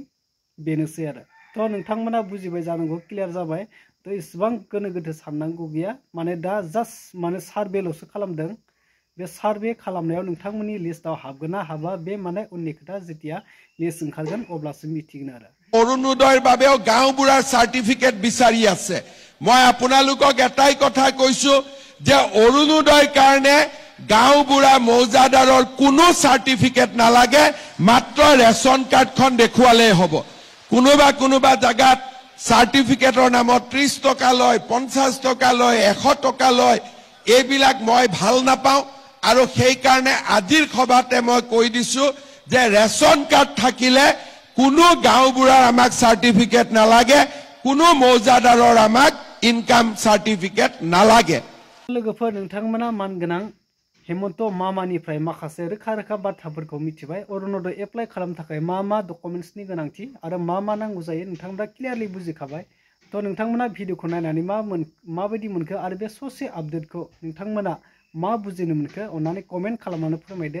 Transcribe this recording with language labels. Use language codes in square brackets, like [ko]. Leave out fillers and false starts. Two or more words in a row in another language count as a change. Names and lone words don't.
[brx] बेनोसै आरो। तो नोंथांमोना बुजिबाय जानांगौ, क्लियार जाबाय। तो इसेबां गोनो गोथो साननांगौ गैया। माने दा जास्ट माने सार्भेल'सो खालामदों। बे सार्भे खालामनायाव नोंथांमोननि लिस्टआव हाबगोन ना हाबा बे माने उननि खोथा। जेतिया लिस्ट ओंखारगोन अब्लासो मिथिगोन आरो। [as] অৰুণোদয়ৰ বাবেও গাঁওবুঢ়াৰ চাৰ্টিফিকেট বিচাৰি আছে। মই আপোনালোকক এটাই কথা কৈছো যে অৰুণোদয়ৰ কাৰণে গাঁওবুঢ়া মৌজাদাৰৰ কোনো চাৰ্টিফিকেট নালাগে, মাত্ৰ ৰেচন কাৰ্ডখন দেখুৱালেই হ'ব। কোনোবা জাগাত চাৰ্টিফিকেটৰ নামত 30 টকা লয়, 50 টকা লয়, 100 টকা লয়। এইবিলাক মই ভাল নাপাওঁ আৰু সেইকাৰণে আজিৰ সভাতে মই কৈ দিছো যে [en] ration card [as] থাকিলে কোনো গাঁওবুঢ়াৰ আমাক চাৰ্টিফিকেট নালাগে, কোনো মৌজাদাৰৰ আমাক [en] income certificate [as] নালাগে। [brx] लोगोफोर नोंथांमोना मानगोनां हेमन्त मामानिफ्राय माखासे रोखा बाथ्राफोरखौ मिथिबाय। अरुणोदय एप्लाइ खालामनो थाखाय मा डकुमेन्ट्सनि गोनांथि आरो मा नांगौ जायो नोंथांमोना क्लियारलि बुजिखाबाय। तो नोंथांमोना भिडिअखौ नायनानै माबायदि मोनखो आरो बे ससे आपडेटखौ नोंथांमोना मा बुजिनो मोनखो अन्नानै कमेन्ट खालामनानै फोरमायदो।